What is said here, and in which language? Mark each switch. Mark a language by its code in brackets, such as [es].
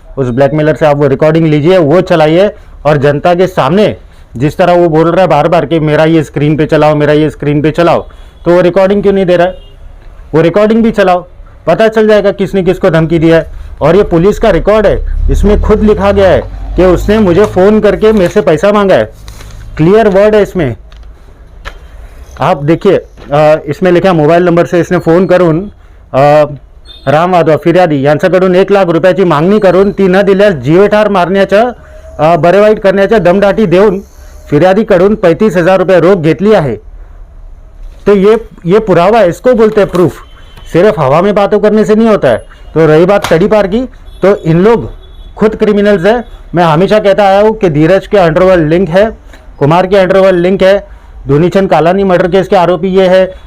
[hi] उस ब्लैकमेलर से आप वो रिकॉर्डिंग लीजिए, वो चलाइए, और जनता के सामने जिस तरह वो बोल रहा है बार बार कि मेरा ये स्क्रीन पे चलाओ, मेरा ये स्क्रीन पे चलाओ, तो वो रिकॉर्डिंग क्यों नहीं दे रहा है? वो रिकॉर्डिंग भी चलाओ, पता चल जाएगा किसने किसको धमकी दिया है। और ये पुलिस का रिकॉर्ड है, इसमें खुद लिखा गया है कि उसने मुझे फ़ोन करके मेरे से पैसा मांगा है, क्लियर वर्ड है इसमें। आप देखिए, इसमें लिखा मोबाईल नंबर से इसने [mr] फ़ोन करून राम वाधवा फिर्यादी यांच्याकडून 1 लाख रुपयाची मागणी करून ती न दिल्यास जीवेठार मारण्याच्या बरे वाईट करण्याच्या दमदाटी देऊन फिर्यादीकडून 35,000 रुपये रोख घेतली आहे। [hi] तो ये पुरावा है, इसको बोलते हैं प्रूफ। सिर्फ हवा में बातों करने से नहीं होता है। तो रही बात तड़ीपार की, तो इन लोग खुद क्रिमिनल्स है। मैं हमेशा कहता आया हूँ कि धीरज के अंडरवर्ल्ड लिंक है, कुमार के अंडरवर्ल्ड लिंक है, धोनीचंद कालानी मर्डर केस के आरोपी ये है।